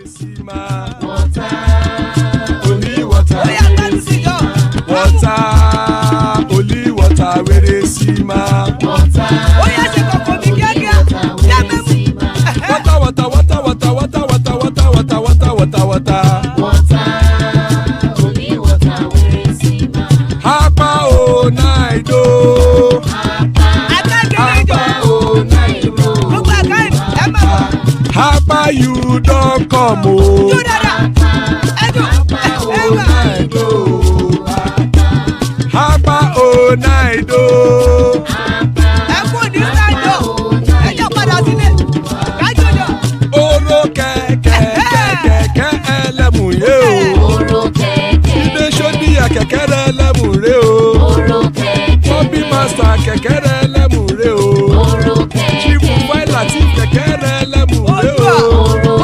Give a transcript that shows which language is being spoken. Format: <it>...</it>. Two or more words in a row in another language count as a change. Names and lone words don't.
<pcm>Only water, where they see ma. Water, only water, where they see ma. Hapa o naido. Hapa o naido. Hapa you don't come o. Hapa o naido.</pcm> <yo>Oro kẹ̀kẹ́ ẹlẹ́mùyé o. Ilé sọ́díyà kẹ̀kẹ́ rẹ̀ ẹlẹ́mùrè o. Bobby master kẹ̀kẹ́ rẹ̀ ẹlẹ́mùrè o. Chief Failati kẹ̀kẹ́ rẹ̀ ẹlẹ́mùrè o.</yo>